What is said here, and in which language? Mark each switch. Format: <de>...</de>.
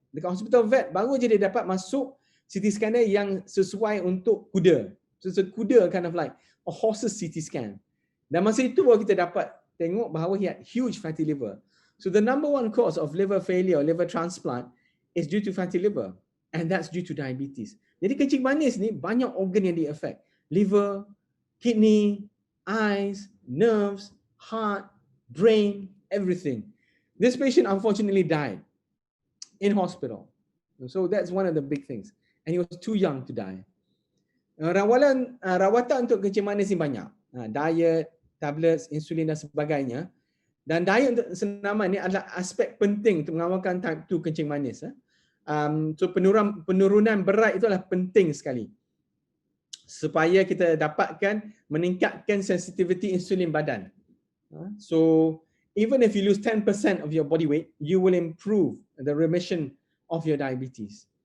<ms>Dekat hospital vet baru je dia dapat masuk CT scanner yang sesuai untuk kuda.</ms> <en>So it's a kuda kind of like a horse's CT scan.</en> <ms>Dan masa itu baru kita dapat tengok bahawa</ms> <en>he had huge fatty liver. So the number one cause of liver failure or liver transplant is due to fatty liver, and that's due to diabetes.</en> <ms>Jadi kencing manis ni banyak organ yang di-affect.</ms> <en>Liver, kidney, eyes, nerves, heart, brain, everything. This patient unfortunately died in hospital. So that's one of the big things. And he was too young to die.</en> <ms>Rawatan untuk kencing manis ni banyak. Diet, tablets, insulin dan sebagainya. Dan diet untuk senaman ni adalah aspek penting untuk mengawalkan type 2 kencing manis. So penurunan berat itu adalah penting sekali supaya kita dapatkan meningkatkan sensitivity insulin badan.</ms> <en>So even if you lose 10% of your body weight, you will improve the remission of your diabetes.</en>